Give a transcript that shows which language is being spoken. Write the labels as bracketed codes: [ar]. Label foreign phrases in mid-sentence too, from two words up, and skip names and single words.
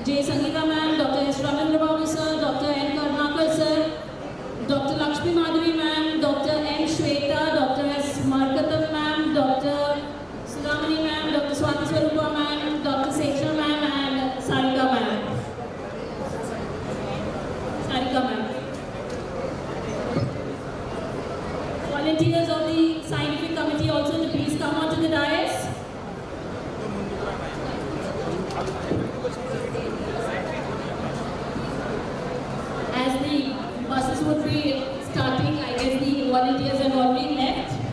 [en] J. Sangeeta ma'am, Dr. S. Ramendra Babu sir, Dr. N. Karnakar sir, Dr. Lakshmi Madhavi ma'am, Dr. M. Shweta, Dr. S. Markatam ma'am, Dr. Sudhamani ma'am, Dr. Swati Swarupa ma'am, Dr. Seksha ma'am, and Sarika ma'am. Sarika ma'am. Volunteers of the Scientific Committee also to please come onto the dais. As the buses would be starting, I guess the volunteers have already left.